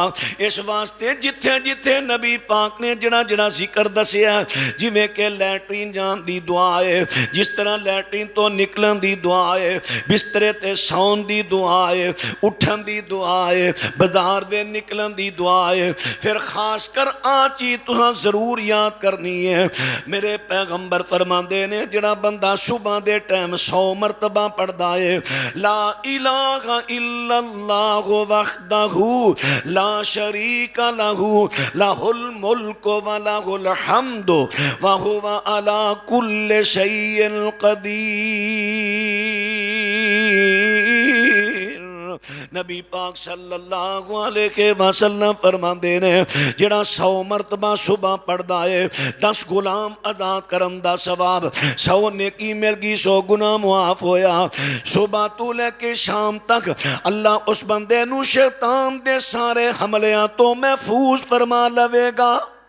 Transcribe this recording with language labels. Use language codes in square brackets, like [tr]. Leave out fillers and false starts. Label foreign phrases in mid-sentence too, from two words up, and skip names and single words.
[pa] ਇਸ ਵਾਸਤੇ ਜਿੱਥੇ ਜਿੱਥੇ ਨਬੀ ਪਾਕ ਨੇ ਜੜਾ ਜੜਾ ਜ਼ਿਕਰ ਦੱਸਿਆ, ਜਿਵੇਂ ਕਿ ਲੈਟਰੀਨ ਜਾਣ ਦੀ ਦੁਆ ਹੈ, ਜਿਸ ਤਰ੍ਹਾ ਲੈਟਰੀਨ ਤੋ ਨਿਕਲਣ ਦੀ ਦੁਆ ਹੈ, ਬਿਸਤਰੇ ਤੇ ਸੌਣ ਦੀ ਦੁਆ ਹੈ, ਉੱਠਣ ਦੀ ਦੁਆ ਹੈ, ਬਾਜ਼ਾਰ ਦੇ ਨਿਕਲਣ ਦੀ ਦੁਆ ਹੈ, ਫਿਰ ਖ਼ਾਸ ਕਰ ਆ ਚੀਜ਼ ਤੁਹਾਂ ਜ਼ਰੂਰ ਯਾਦ ਕਰਨੀ ਹੈ। ਮੇਰੇ ਪੈਗ਼ੰਬਰ ਫ਼ਰਮਾਤੇ ਨੇ ਜਿਹੜਾ ਬੰਦਾ ਸੁਬਹ ਦੇ ਟਾਇਮ 100 ਮਰਤਬਾ ਪੜ੍ਹਦਾ ਹੈ [ar] لا إله إلا الله وحده لا شريك له له الملك وله الحمد وهو على كل شيء قدير. [pa] ਨਬੀ ਪਾਕ [ar] صلى الله عليه وسلم [pa] ਫ਼ਰਮਾਤੇ ਨੇ ਜਿਹੜਾ 100 ਮਰਤਬਾ ਸੁਬਹ ਪੜ੍ਹਦਾ ਹੈ 10 ਗ਼ੁਲਾਮ ਆਜ਼ਾਦ ਕਰਨ ਦਾ ਸਵਾਬ, 100 ਨੇਕੀ ਮਿਲ ਗਈ, 100 ਗੁਨਾਹ ਮੁਆਫ਼ ਹੋਇਆ। ਸੁਬਹ ਤੋ ਲੈਕੇ ਸ਼ਾਮ ਤਕ ਅੱਲਾਹ ਉਸ ਬੰਦੇ ਨੂ ਸ਼ੈਤਾਨ ਦੇ ਸਾਰੇ ਹਮਲਿਆਂ ਤੋ ਮਹਫ਼ੂਜ਼ ਫ਼ਰਮਾ ਲਵੇਗਾ।